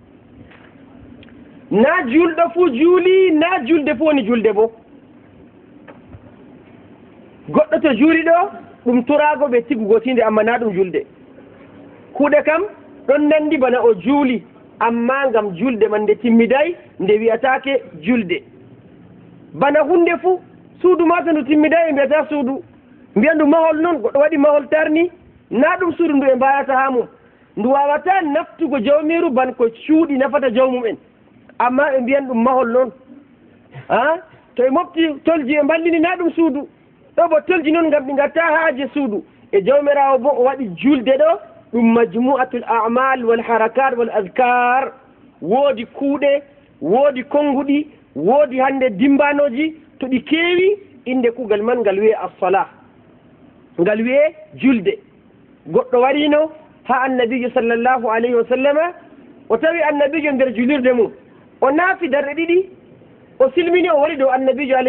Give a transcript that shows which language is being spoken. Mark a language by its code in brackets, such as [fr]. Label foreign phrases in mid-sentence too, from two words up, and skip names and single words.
[ff] na julɗo fuu juuli na julde fuu woni julde bo goɗɗo to juuli ɗo ɗum turago ɓe tigugo tinde amma na ɗum julde kuuɗe kam ɗon nandi bana o juuli amma ngam julde man nde timmiday nde wiyatake julde bana hunde fuu suudu ma to ndu timmiday e mbiyata suudu mbiya ndu mahol noon goɗɗo waɗi mahol tarni na ɗum suudu ndu e mbayata ha mum ndu wawata naftugo jawmiru ban ko cuuɗi nafata jawmum en amma ɓe mbiyan ɗum mahol noon to e mofti tolji e mballini na ɗum suudu ɗo bo tolji noon ngam ɗi gatta haaje suudu e jawmirawo bo o waɗi julde ɗo ɗum [ar] مجموعة الأعمال والحركات والأذكار [ff] woodi kuuɗe woodi konguɗi woodi hande dimbanoji to ɗi keewi inde kuugal man ngal wiye as-salah ngal wiye julde goɗɗo warino ha annabijo [ar] صلى الله عليه وسلم [ff] o tawi annabijo nder julirde mum o naafi darɗe ɗiɗi o silmini o wari dow annabijo alayhi